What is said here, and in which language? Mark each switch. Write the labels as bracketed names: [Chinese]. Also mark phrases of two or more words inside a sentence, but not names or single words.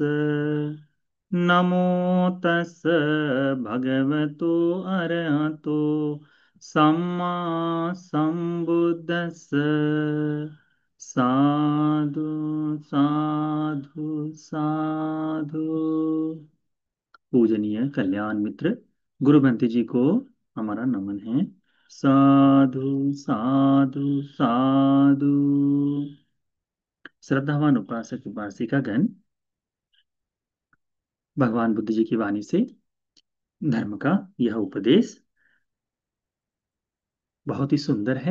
[Pali] नमो तस् भगवतो अरहतो सम्मा सम्बुद्धस्स। साधु साधु साधु। [Hindi] पूजनीय कल्याण मित्र गुरु बंटी जी को हमारा नमन है। [Pali] साधु साधु साधु। [Hindi] श्रद्धावान उपासक उपासिका गण, भगवान बुद्ध जी की वाणी से धर्म का यह उपदेश बहुत ही सुंदर है।